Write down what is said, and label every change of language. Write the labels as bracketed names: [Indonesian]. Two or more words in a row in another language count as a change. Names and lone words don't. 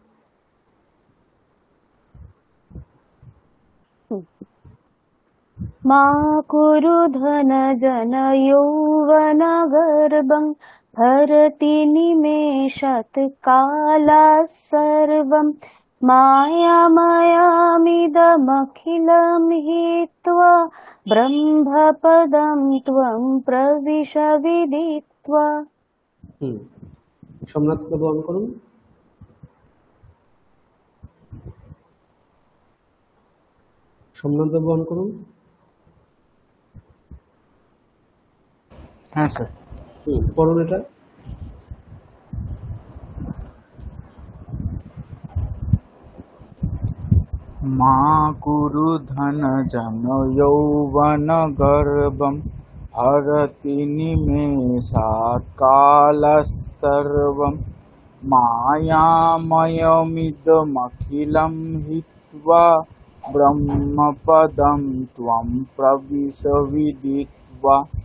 [Sanskrit] मा कुरु धन जन यौवन गर्भं हरति निमेषात् कालः सर्वं मायामयमिदमखिलं हित्वा ब्रह्मपदं त्वं प्रविश विदित्वा [Bangla] সোমনাথ বর্ণন করুন। সোমনাথ বর্ণন করুন। হ্যাঁ স্যার। পড়ুন এটা। [Sanskrit] मा कुरु धन जन यौवन गर्भं हरति निमेषात् कालः सर्वं मायामयमिदमखिलं हित्वा ब्रह्मपदं त्वं प्रविश विदित्वा